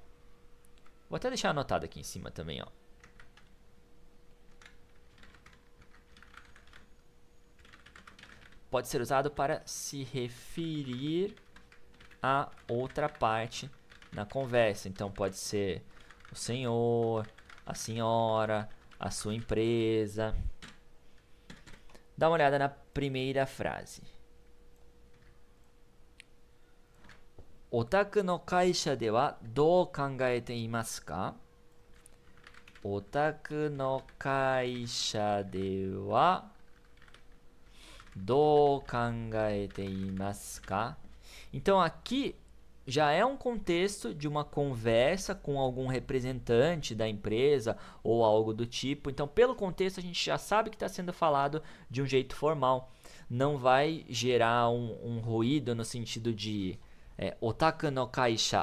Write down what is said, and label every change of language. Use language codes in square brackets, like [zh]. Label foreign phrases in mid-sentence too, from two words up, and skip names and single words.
[pt] Vou até deixar anotado aqui em cima também, ó. Pode ser usado para se referir a outra parte na conversa. Então pode ser o senhor, a senhora, a sua empresa. Dá uma olhada na primeira frase. [ja] お宅の会社ではどう考えていますか? お宅の会社ではどう考えていますか? [pt] Então aqui já é um contexto de uma conversa com algum representante da empresa ou algo do tipo. Então, pelo contexto, a gente já sabe que está sendo falado de um jeito formal. Não vai gerar um ruído no sentido de [ja] お宅の会社.